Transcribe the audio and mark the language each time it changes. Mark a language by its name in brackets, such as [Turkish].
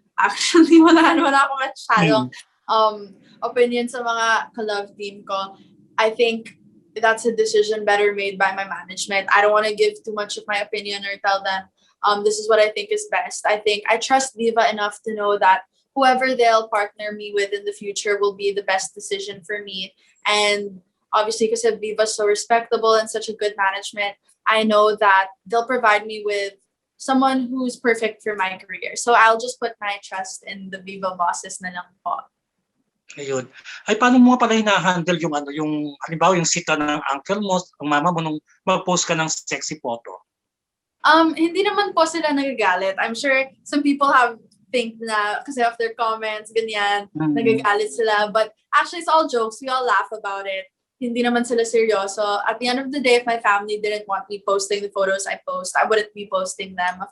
[Filipino] Actually, wala akong masyadong opinion sa mga ka-love team ko. [English] I think that's a decision better made by my management. I don't want to give too much of my opinion or tell them this is what I think is best. I think I trust Viva enough to know that whoever they'll partner me with in the future will be the best decision for me. And obviously, because Viva's so respectable and such a good management, I know that they'll provide me with someone who's perfect for my career. So I'll just put my trust in the Viva bosses [Filipino] na lang po. Ayun. Ay, paano mo pala hina-handle yung halimbawa yung sita ng uncle mo, ang mama mo nung mag-post ka ng sexy photo? Hindi naman po sila nagagalit. [English] I'm sure some people have think na kasi of their comments, ganyan, [Filipino] nagagalit sila. [English] But actually, it's all jokes. We all laugh about it. [Filipino] Hindi naman sila seryoso. [English] At the end of the day, if my family didn't want me posting the photos I post, I wouldn't be posting them.